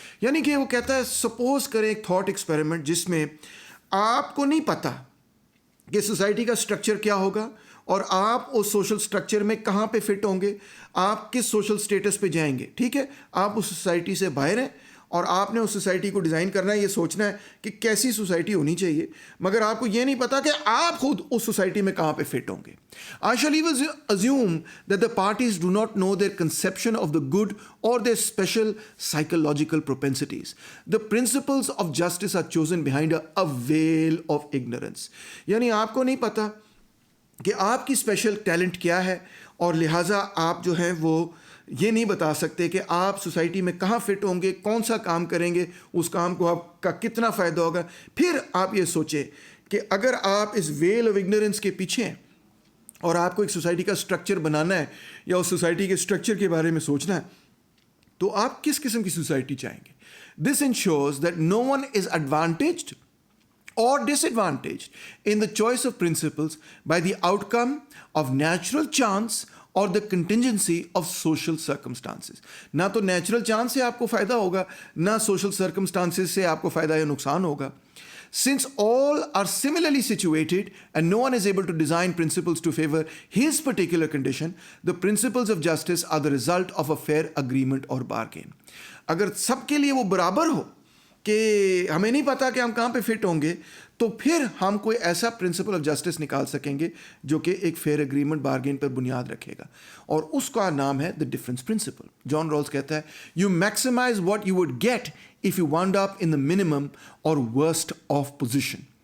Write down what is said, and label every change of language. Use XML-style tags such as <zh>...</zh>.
<ur>یعنی کہ وہ کہتا ہے سپوز کریں ایک تھاٹ ایکسپیریمنٹ جس میں آپ کو نہیں پتہ کہ سوسائٹی کا اسٹرکچر کیا ہوگا اور آپ اس سوشل اسٹرکچر میں کہاں پہ فٹ ہوں گے، آپ کس سوشل اسٹیٹس پہ جائیں گے. ٹھیک ہے، آپ اس سوسائٹی سے باہر ہیں اور آپ نے اس سوسائٹی کو ڈیزائن کرنا ہے، یہ سوچنا ہے کہ کیسی سوسائٹی ہونی چاہیے، مگر آپ کو یہ نہیں پتا کہ آپ خود اس سوسائٹی میں کہاں پہ فٹ ہوں گے.</ur> <en>I shall even assume that the parties do not know their conception of the good or their special psychological propensities. The principles of justice are chosen behind a veil of ignorance.</en> <ur>یعنی آپ کو نہیں پتا کہ آپ کی special talent کیا ہے، اور لہٰذا آپ جو ہیں وہ یہ نہیں بتا سکتے کہ آپ سوسائٹی میں کہاں فٹ ہوں گے، کون سا کام کریں گے، اس کام کو آپ کا کتنا فائدہ ہوگا. پھر آپ یہ سوچیں کہ اگر آپ اس ویل آف اگنورینس کے پیچھے ہیں اور آپ کو ایک سوسائٹی کا اسٹرکچر بنانا ہے یا اس سوسائٹی کے اسٹرکچر کے بارے میں سوچنا ہے، تو آپ کس قسم کی سوسائٹی چاہیں گے.</ur> <en>This ensures that no one is advantaged or disadvantaged in the choice of principles by the outcome of natural chance or the contingency of social circumstances.</en> <ur>نہ تو نیچرل چانس سے آپ کو فائدہ ہوگا، نہ سوشل سرکمسٹانسز سے آپ کو فائدہ یا نقصان ہوگا.</ur> <en>Since all are similarly situated and no one is able to design principles to favor his particular condition, the principles of justice are the result of a fair agreement or bargain.</en> <ur>اگر سب کے لیے وہ برابر ہو کہ ہمیں نہیں پتا کہ ہم کہاں پہ فٹ ہوں گے، تو پھر ہم کوئی ایسا پرنسپل آف جسٹس نکال سکیں گے جو کہ ایک فیئر اگریمنٹ بارگین پر بنیاد رکھے گا، اور اس کا نام ہے دا ڈفرینس پرنسپل.</ur> <en>John Rawls</en> <ur>کہتا ہے</ur> <en>You maximize what you would get if you wound up in the minimum اور worst of position.</en>